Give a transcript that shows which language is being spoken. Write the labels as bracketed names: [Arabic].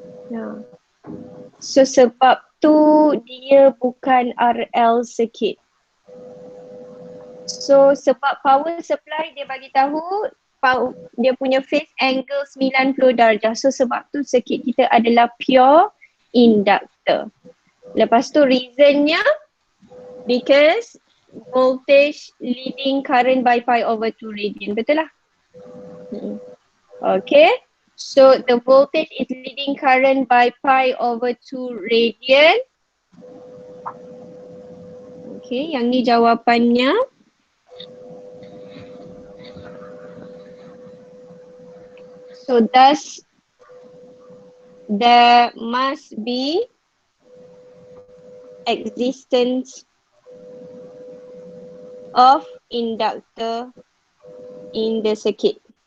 [Malay] Ya. So sebab tu dia bukan RL circuit. So sebab power supply dia bagi tahu dia punya phase angle 90 darjah. So sebab tu circuit kita adalah pure inductor. Lepas tu reasonnya [English] because voltage leading current by pi over 2 radian. [Malay] Betul lah? [English] Okay. So the voltage is leading current by pi over 2 radian. [Malay] Okay, yang ni jawapannya. [English] So thus there must be existence of inductor in the circuit.